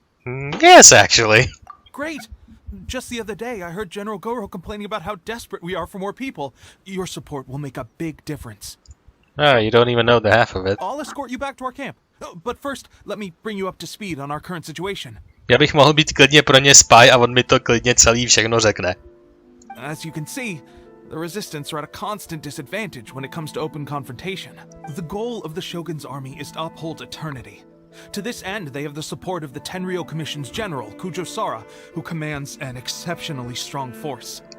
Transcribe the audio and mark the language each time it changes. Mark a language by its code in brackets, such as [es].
[en] Yes, actually. Great. Just the other day, I heard General Goro complaining about how desperate we are for more people. Your support will make a big difference. Oh, you don't even know the half of it. I'll escort you back to our camp. But first, let me bring you up to speed on our current situation. [cs] Já bych mohl být klidně pro ně spy a on mi to klidně celý všechno řekne. [en] As you can see, the Resistance are at a constant disadvantage when it comes to open confrontation. The goal of the Shogun's army is to uphold eternity. To this end, they have the support of the Tenryou Commission's general, Kujo Sara, who commands an exceptionally strong force.